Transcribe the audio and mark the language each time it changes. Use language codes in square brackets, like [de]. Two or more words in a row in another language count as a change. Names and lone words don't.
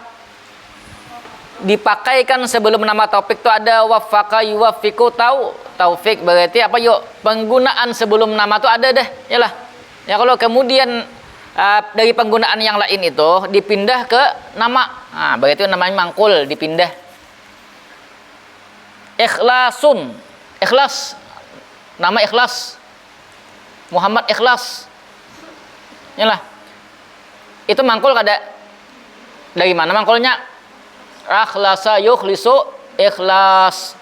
[id] Dipakaikan sebelum nama taufik itu ada [ar] وفق يوفق توفيق [id] berarti apa yuk? Penggunaan sebelum nama itu ada deh, yalah. Ya kalau kemudian dari penggunaan yang lain itu dipindah ke nama. Nah, berarti namanya mangkul dipindah. Ikhlasun, ikhlas, nama ikhlas, Muhammad Ikhlas, yalah. [bjn] Itu mangkul kada dari mana mangkulnya? [ar] أخلص يخلص إخلاص.